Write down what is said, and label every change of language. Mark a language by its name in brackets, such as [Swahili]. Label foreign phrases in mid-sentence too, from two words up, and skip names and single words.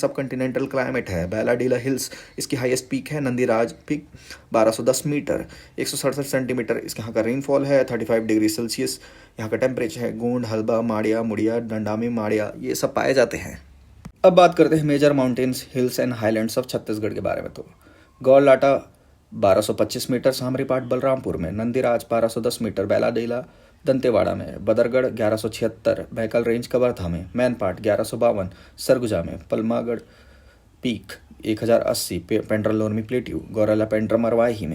[English] sub continental climate [Hindi] है। बैलाडीला हिल्स इसकी [English] highest peak [Hindi] है। नंदीराज पीक 1210 मीटर। 167 सेंटीमीटर इसके यहाँ का रेनफॉल है। 35 [English] degree Celsius [Hindi] यहाँ का टेम्परेचर है। गोंड, हल्बा, माड़िया, मुड़िया, डंडामी, माड़िया ये सब पाए जाते हैं। अब बात करते हैं [English] major mountains, hills and highlands of [Hindi] छत्तीसगढ़ के बारे में। तो गौरलाटा 1225 मीटर सामरी पाट बलरामपुर में। नंदीराज 1210 मीटर बैलाडीला दंतेवाड़ा में। बदरगढ़ 1176 बैकल रेंज कवर्धा में। मैनपाट 1152 सरगुजा में। पलमागढ़ पीक 1080 पेंड्रालोरमी प्लेट्यू गौराला पेंड्रा मरवाही में।